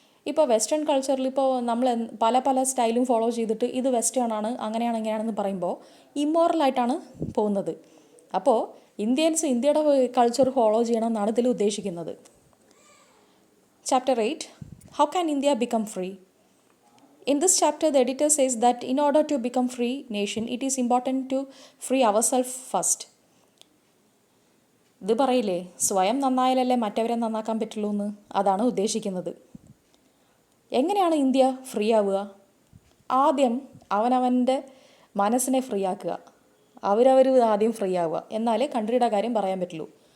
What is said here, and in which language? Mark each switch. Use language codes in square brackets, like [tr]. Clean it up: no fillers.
[ml] ഇപ്പോൾ വെസ്റ്റേൺ കൾച്ചറിൽ ഇപ്പോൾ നമ്മൾ പല സ്റ്റൈലും ഫോളോ ചെയ്തിട്ട് ഇത് വെസ്റ്റേൺ ആണ്, അങ്ങനെയാണ് ഇങ്ങനെയാണെന്ന് പറയുമ്പോൾ ഇമ്മോറലായിട്ടാണ് പോകുന്നത്. അപ്പോൾ ഇന്ത്യൻസ് ഇന്ത്യയുടെ കൾച്ചർ ഫോളോ ചെയ്യണം എന്നാണ് ഇതിൽ ഉദ്ദേശിക്കുന്നത്. [en] Chapter 8, How can India become free? In this chapter, the editor says that in order to become free nation, it is important to free ourselves first. [ml] ഇത് പറയില്ലേ, സ്വയം നന്നായാലല്ലേ മറ്റവരെ നന്നാക്കാൻ പറ്റുള്ളൂ എന്ന്, അതാണ് ഉദ്ദേശിക്കുന്നത്. എങ്ങനെയാണ് ഇന്ത്യ ഫ്രീ ആവുക? ആദ്യം അവനവൻ്റെ മനസ്സിനെ ഫ്രീ ആക്കുക, അവരവർ ആദ്യം ഫ്രീ ആവുക, എന്നാലേ കൺട്രിയുടെ കാര്യം പറയാൻ പറ്റുള്ളൂ.